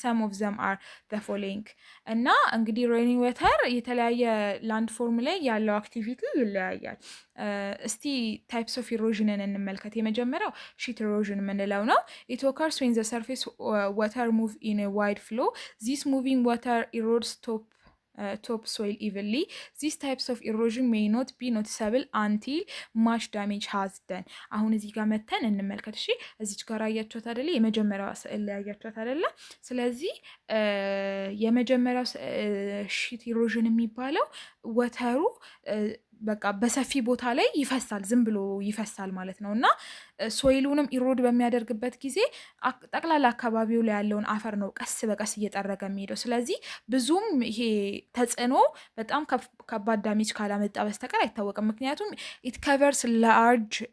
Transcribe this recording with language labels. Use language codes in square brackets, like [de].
[en] some of them are the following። [am] እና እንግዲህ ruining water የተለያየ ላንድፎርም ላይ ያለው አክቲቪቲ ይለያያል። እስቲ ታይፕስ ኦፍ ኢሮዥንን እንመልከት። የመጀመሪያው ሺት ኢሮዥን የምንለው ነው። [en] it occurs when the surface water move in a wide flow. this moving water erodes top soil evenly. these types of erosion may not be noticeable until much damage has done። [am] አሁን እዚህ ጋር መተን እንመልከት። እሺ እዚች ጋር አያችሁት አይደለ? የመጀመሪያው ስዕል ላይ አያችሁት አይደለ? ስለዚህ የመጀመሪያው ሺት ኢሮዥን የሚባለው ወተሩ በቃ በሰፊ ቦታ ላይ ይፈሳል፣ ዝም ብሎ ይፈሳል ማለት ነው። እና ሶይሉንም ኢሮድ በሚያደርግበት ጊዜ ጠቅላላ አካባቢው ላይ ያለውን አፈር ነው ቀስ በቀስ እየጠረገ የሚሄደው። ስለዚህ ብዙም ይሄ ተጽዕኖ በጣም ከባድ ዳሜጅ ካላመጣ በስተቀር አይታወቅም። ምክንያቱም [en] ኢት ከቨርስ ላርጅ